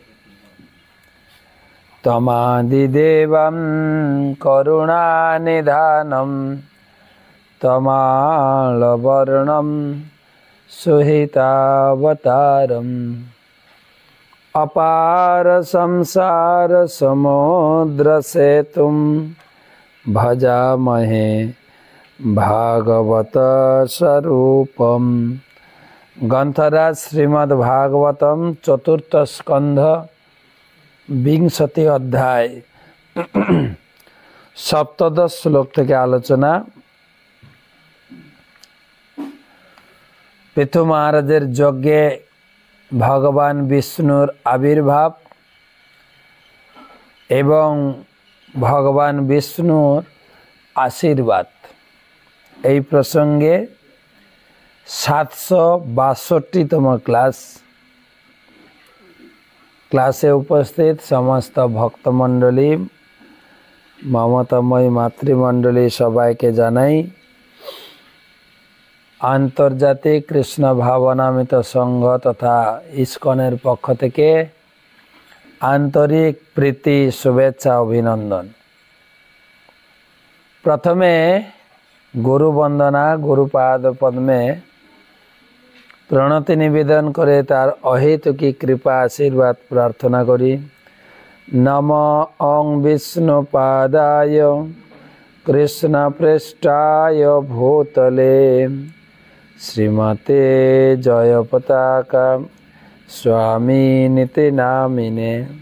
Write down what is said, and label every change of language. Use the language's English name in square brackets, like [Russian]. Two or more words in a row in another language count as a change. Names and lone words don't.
[Sanskrit] तमादिदेवं करुणानिधानं तमालवर्णं सुहितावतारम् अपार संसार समुद्र सेतुं भजामहे भागवत स्वरूपम्। [Bangla] গ্রন্থরাজ শ্রীমদ্ ভাগবতম চতুর্থ স্কন্ধ বিংশতি অধ্যায় সপ্তদশ শ্লোক থেকে আলোচনা। পৃথু মহারাজের যজ্ঞে ভগবান বিষ্ণুর আবির্ভাব এবং ভগবান বিষ্ণুর আশীর্বাদ এই প্রসঙ্গে 762তম ক্লাসে উপস্থিত সমস্ত ভক্তমণ্ডলী মমতাময়ী মাতৃমণ্ডলী সবাইকে জানাই আন্তর্জাতিক কৃষ্ণ ভাবনামৃত সংঘ তথা ইস্কনের পক্ষ থেকে আন্তরিক প্রীতি শুভেচ্ছা অভিনন্দন। প্রথমে গুরু বন্দনা গুরুপাদ পদ্মে প্রণতি নিবেদন করে তার অহৈতুকী কৃপা আশীর্বাদ প্রার্থনা করি। [Sanskrit] नमो ओं विष्णुपादाय कृष्ण पृष्ठाय भूतले श्रीमते जय पताका स्वामी निति नामिने।